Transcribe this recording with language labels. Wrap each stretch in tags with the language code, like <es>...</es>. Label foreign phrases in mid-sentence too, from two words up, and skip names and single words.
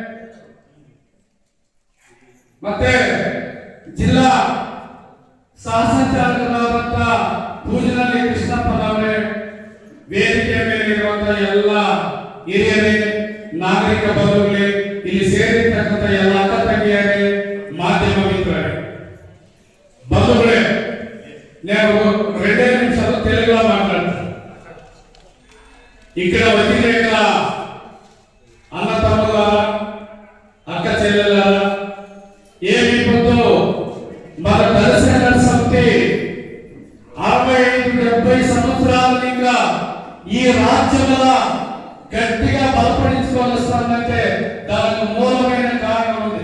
<kn>ಮತ್ತೆ ಜಿಲ್ಲಾ ಸಹ ಸಂಚಾಲಕರಾದಂತಹ ಪೂಜನಹಳ್ಳಿ ಕೃಷ್ಣಪ್ಪನವರೇ, ವೇದಿಕೆ ಮೇಲೆ ಇರುವಂತಹ ಎಲ್ಲ ಹಿರಿಯರೇ, ನಾಗರಿಕ ಬಂಧುಗಳೇ, ಇಲ್ಲಿ ಸೇರಿರ್ತಕ್ಕಂಥ ಎಲ್ಲ ಅಕ್ಕ ತಂಗಿಯರೇ, ಮಾಧ್ಯಮ ಮಿತ್ರರೇ, ಬಂಧುಗಳೇ,</kn> <te>నేను 2 నిమిషాలు తెలుగులో మాట్లాడతాను. ఇక్కడ వచ్చిన ఇక్కడ అన్న తమ్ములారా, అక్క చెల్లెలారా, ఏమి పొద్దు మన దర్శన సమితి 65-70 సంవత్సరాలు ఇంకా ఈ రాజ్యంలో గట్టిగా బలపడించుకోవాల్సిందంటే దానికి మూలమైన కారణం ఉంది.</te>